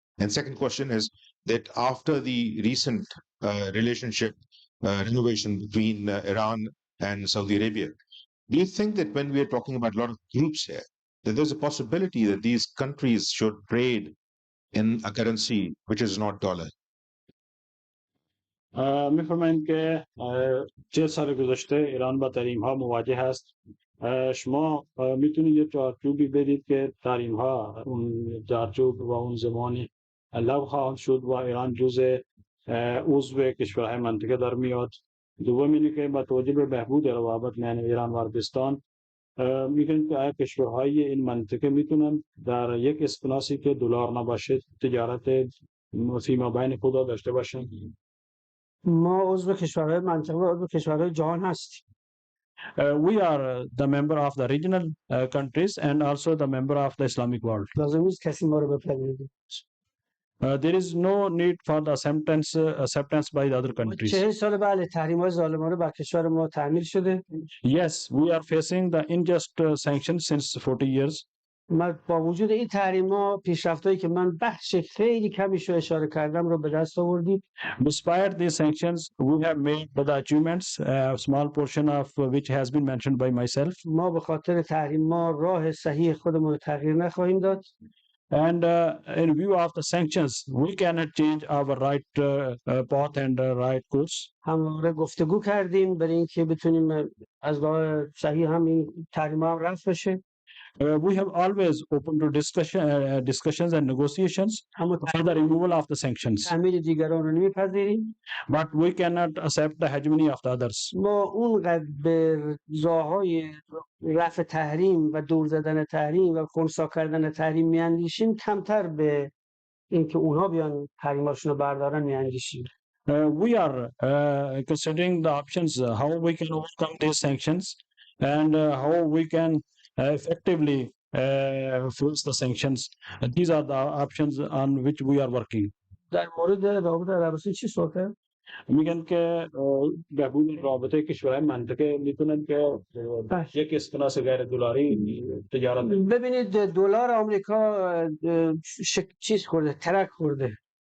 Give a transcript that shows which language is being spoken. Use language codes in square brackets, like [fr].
[en] And second question is that after the recent relationship renovation between Iran and Saudi Arabia, do you think that when we are talking about a lot of groups here, that there's a possibility that these countries should trade in a currency which is not dollar? [fa] میفرمایند که 40 سال گذشته ایران با تحریم ها مواجه هست. شما میتونید یه چارچوبی بدید که تحریم ها اون چارچوب و اون زمانی لغو خواهد شد و ایران جزء عضو کشورهای منطقه در میاد. دوم اینه که با توجه به بهبود روابط میان ایران و عربستان میگن که آیا کشورهای این منطقه میتونن در یک اسکناسی که دلار نباشه تجارت فیما بین خود داشته باشن؟ ما عضو کشورهای منطقه و عضو کشورهای جهان هستیم. [en] We are the member of the regional countries and also the member of the Islamic world. [fa] لازم نیست کسی ما رو بپذیره. [en] There is no need for the acceptance by the other countries. [fa] 40 سال بله تحریم‌های ظالمانه بر کشور ما تعمیل شده. [en] Yes, we are facing the unjust sanctions since 40 years. [fa] با وجود این تحریم‌ها پیشرفت‌هایی که من بخش خیلی کمیش رو اشاره کردم رو به دست آوردیم. [en] Despite these sanctions, we have made the achievements, a small portion of which has been mentioned by myself. [fa] ما به خاطر تحریم‌ها راه صحیح خودمون رو تغییر نخواهیم داد. [en] And in view of the sanctions, we cannot change our right path and right course. [fa] همواره گفتگو کردیم برای اینکه بتونیم از راه صحیح همین تحریم‌ها هم رفع بشه. [en] We have always open to discussions and negotiations for the removal of the sanctions. [fa] تعمیل دیگران رو نمیپذیریم. [en] But we cannot accept the hegemony of the others. [fa] ما اونقدر به راههای رفع تحریم و دور زدن تحریم و خنثی کردن تحریم میاندیشیم کمتر به اینکه اونها بیان تحریماشون رو بردارن میاندیشیم. [en] We are considering the options how we can overcome these sanctions and how we can effectively face the sanctions. These are the options on which we are working. [fa] در مورد رابطه عربستان چی صحبت؟ میگن که بهبود رابطه کشورهای منطقه میتونن که یک اسکناس غیر دلاری تجارت. ببینید دلار آمریکا چیز خورده، ترک خورده.